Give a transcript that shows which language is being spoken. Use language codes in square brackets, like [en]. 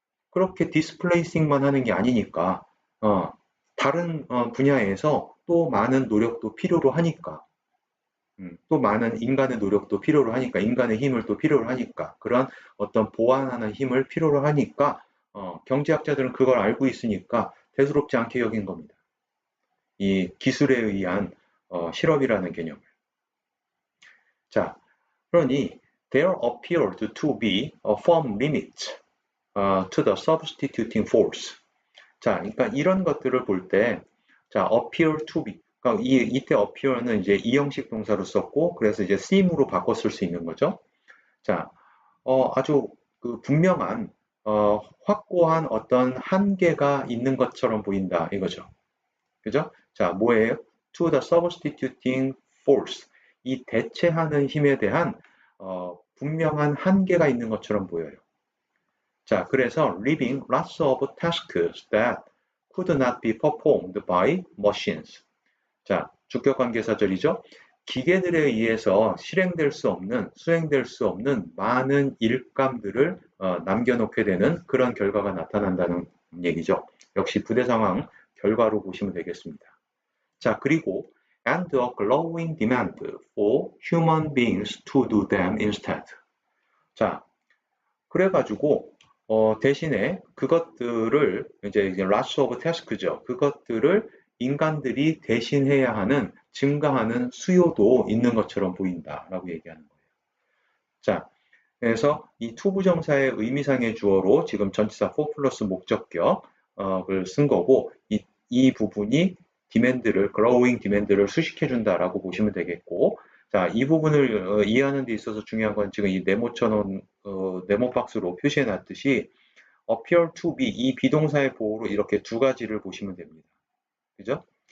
[ko] 그렇게 디스플레이싱만 하는 게 아니니까, 다른 분야에서 또 많은 노력도 필요로 하니까, 또 많은 인간의 노력도 필요로 하니까, 인간의 힘을 또 필요로 하니까, 그런 어떤 보완하는 힘을 필요로 하니까, 경제학자들은 그걸 알고 있으니까 대수롭지 않게 여긴 겁니다. 이 기술에 의한 실업이라는 개념을. 자, 그러니 [en] there appeared to be a firm limit to the substituting force. [ko] 자, 그러니까 이런 것들을 볼 때, 자, [en] appear to be. [ko] 그러니까 이때 appear는 이제 이형식 동사로 썼고, 그래서 이제 seem으로 바꿨을 수 있는 거죠. 자, 아주 그 분명한, 확고한 어떤 한계가 있는 것처럼 보인다, 이거죠. 그죠? 자, 뭐예요? [en] To the substituting force. [ko] 이 대체하는 힘에 대한 분명한 한계가 있는 것처럼 보여요. 자, 그래서 [en] leaving lots of tasks that could not be performed by machines. [ko] 자, 주격관계사절이죠. 기계들에 의해서 수행될 수 없는 많은 일감들을 남겨놓게 되는 그런 결과가 나타난다는 얘기죠. 역시 부대 상황 결과로 보시면 되겠습니다. 자, 그리고 [en] and a growing demand for human beings to do them instead. [ko] 자, 그래가지고 대신에 그것들을 이제 [en] lots of task [ko] 죠. 그것들을 인간들이 대신해야 하는 증가하는 수요도 있는 것처럼 보인다라고 얘기하는 거예요. 자, 그래서 이 투부정사의 의미상의 주어로 지금 전치사 for 플러스 목적격을 쓴 거고, 이 부분이 디맨드를, growing 디맨드를 수식해준다라고 보시면 되겠고, 자, 이 부분을 이해하는 데 있어서 중요한 건 지금 이 네모처럼 네모 박스로 표시해 놨듯이 [en] appear to be, [ko] 이 비동사의 보호로 이렇게 두 가지를 보시면 됩니다. 그죠?